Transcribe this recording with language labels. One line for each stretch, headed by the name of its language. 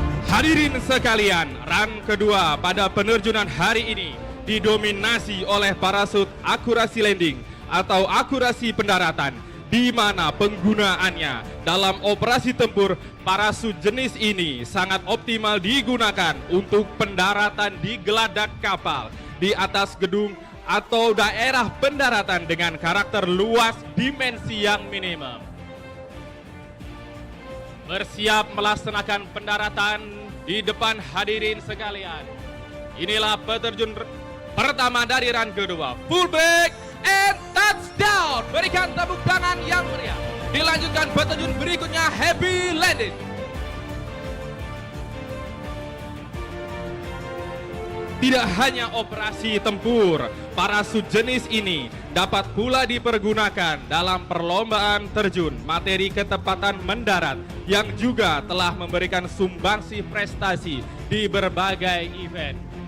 Indonesian: Hadirin sekalian, run kedua pada penerjunan hari ini didominasi oleh parasut akurasi landing atau akurasi pendaratan, di mana penggunaannya dalam operasi tempur parasut jenis ini sangat optimal digunakan untuk pendaratan di geladak kapal, di atas gedung atau daerah pendaratan dengan karakter luas dimensi yang minimum. Bersiap melaksanakan pendaratan di depan hadirin sekalian. Inilah peterjun pertama dari run kedua.
English: Full break and touchdown.
Indonesian: Berikan tepuk tangan yang meriah. Dilanjutkan peterjun berikutnya,
English: happy landing.
Indonesian: Tidak hanya operasi tempur, parasut jenis ini dapat pula dipergunakan dalam perlombaan terjun materi ketepatan mendarat yang juga telah memberikan sumbangsi prestasi di berbagai event.